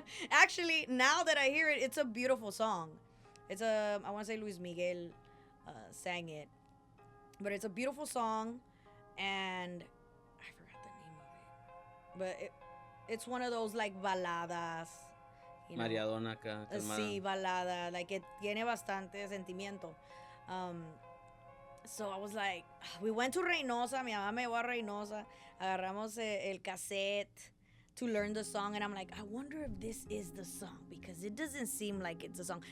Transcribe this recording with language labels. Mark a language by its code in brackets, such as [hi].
[en] Actually, now that I hear it, it's a beautiful song. I want to say Luis Miguel sang it. But it's a beautiful song, and I forgot the name of it. But it's one of those like baladas, you know. [es] Mariadona acá, calmada. Sí, balada, like it tiene bastante sentimiento. [en] So I was like, we went to Reynosa, mi mamá me llevó a Reynosa, agarramos el cassette to learn the song, and I'm like, I wonder if this is the song, because it doesn't seem like it's a song.